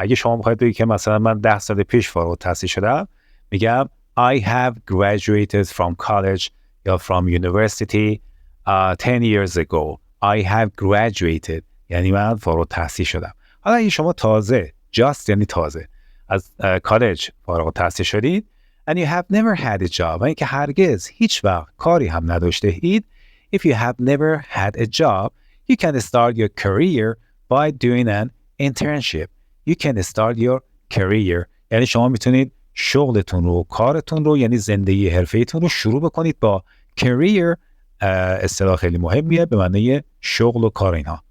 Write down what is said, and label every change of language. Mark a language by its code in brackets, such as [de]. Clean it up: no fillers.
[fa] اگه شما بخواید بگید که مثلا من 10 سال پیش فارغ التحصیل شدم، میگم [en] I have graduated from college [fa] یا [en] from university 10 years ago. I have graduated [fa] یعنی من فارغ التحصیل شدم. حالا اگه شما تازه یعنی تازه از کالج فارغ التحصیل شدید [en] and you have never had a job، [fa] و اینکه هرگز هیچ وقت کاری هم نداشته اید. [en] If you have never had a job, you can start your career by doing an internship. You can start your career [fa] یعنی شما میتونید شغلتون رو، کارتون رو، یعنی زندگی حرفه‌ایتون رو شروع بکنید با career. اصطلاح خیلی مهمیه به معنی شغل و کار اینها.